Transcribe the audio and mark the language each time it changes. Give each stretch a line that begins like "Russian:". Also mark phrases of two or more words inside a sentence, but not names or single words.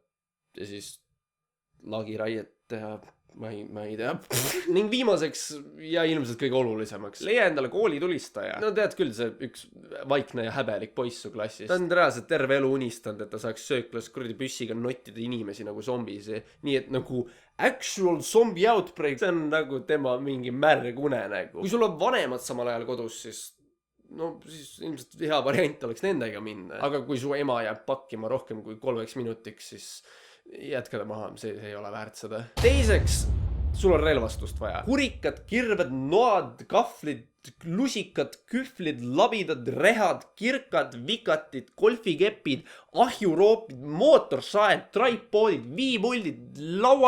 Estonian: Ja siis lagiraiet teha, ma ei tea. Ning viimaseks ja ilmselt kõige olulisemaks. Leia endale koolitulistaja. No tead küll, see üks vaikne ja häbelik poiss su klassist. Ta on reaalselt terve elu unistanud, et ta saaks sööklas kuradi püssiga nottida inimesi nagu zombisi. Nii et nagu
English: actual zombie outbreak,
Estonian: see on nagu tema mingi märg unenägu. Kui sul on vanemad samal ajal kodus, siis siis ilmselt hea variant oleks nendega minna. Aga kui su ema jääb pakkima rohkem kui 3 minutiks, siis jätkada maha, see ei ole väärt seda. Teiseks, sul on relvastust vaja. Hurikad, kirved, noad, kahvlid, lusikad, kühvlid, labidad, rehad, kirkad, vikatid, golfikepid, ahjuroopid, mootorsaed, tripoodid, viimuldid, lauajalad.